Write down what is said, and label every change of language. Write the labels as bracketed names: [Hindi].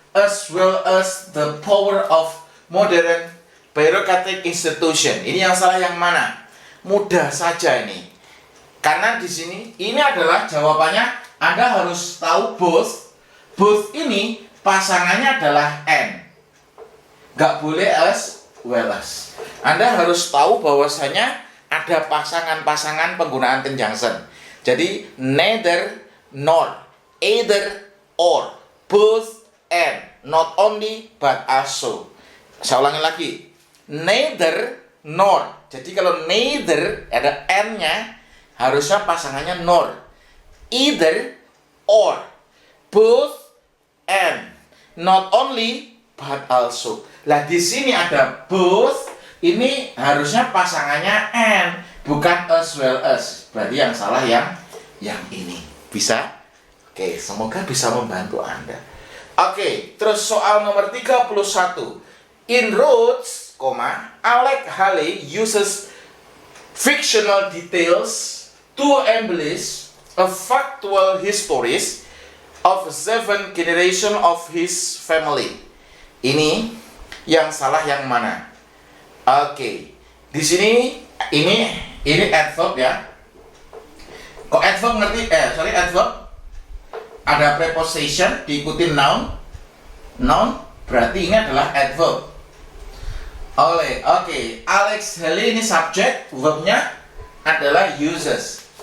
[English] as well as the power of modern bureaucratic institution. [Indonesian] Ini yang salah yang mana? Mudah saja ini. Karena di sini ini adalah jawabannya. Anda harus tahu both. Both ini pasangannya adalah and. Gak boleh as well as. Anda harus tahu bahwasanya ada pasangan-pasangan penggunaan conjunction. Jadi neither nor, either or, both and, not only but also. Saya ulangi lagi. Neither nor. Jadi kalau neither ada and-nya, harusnya pasangannya nor. [English] Either or, both and, not only but also. [Indonesian] Lah di sini ada both, ini harusnya pasangannya and, bukan as well as. Berarti yang salah yang ini. Bisa? Oke, semoga bisa membantu Anda. Oke, terus soal nomor 31. [English] In Rhodes, Alex Haley uses fictional details to embellish a factual histories of 7 generation of his family. [Indonesian] Ini yang salah yang mana? Oke, di sini ini adverb ya. Kok adverb ngerti? Adverb ada preposition diikuti noun. Noun berarti ini adalah adverb. Oke, Alex Haley ini subjek, verbnya adalah uses.